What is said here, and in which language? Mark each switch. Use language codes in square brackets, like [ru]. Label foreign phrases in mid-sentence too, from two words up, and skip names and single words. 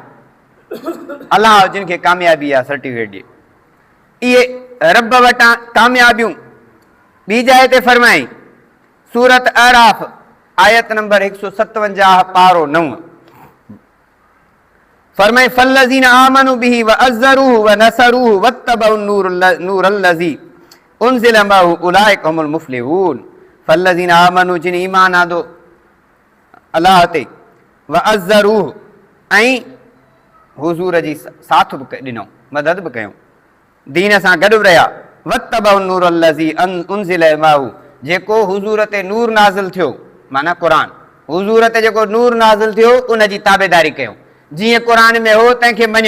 [sd] अलाह जिन खे कामयाबी आहे सर्टिफिकेट ॾिए, इहे रब वटां कामयाबियूं। ॿी जाइ ते फरमाई सूरत अराफ़ आयत नंबर 157 पारो 9, फरमाई [ar] فالذين آمنوا به وعزروه ونصروه واتبعوا النور الذي أنزل معه أولئك هم المفلحون. فالذين آمنوا, [sd] जिन ईमान आंदो अलाह ते, [ar] وعزروه, [sd] ऐं हुज़ूर जी साथ बि ॾिनो, मदद बि कयूं, दीन सां गॾु रहिया। [ar] واتبعوا النور الذي أنزل معه, [sd] जेको हुज़ूर ते नूर नाज़िल थियो, माना क़ुरान, हुज़ूर ते जेको नूर नाज़िल थियो उन जी ताबेदारी कयूं, जीअं क़ुरान में हो तंहिंखे मञूं।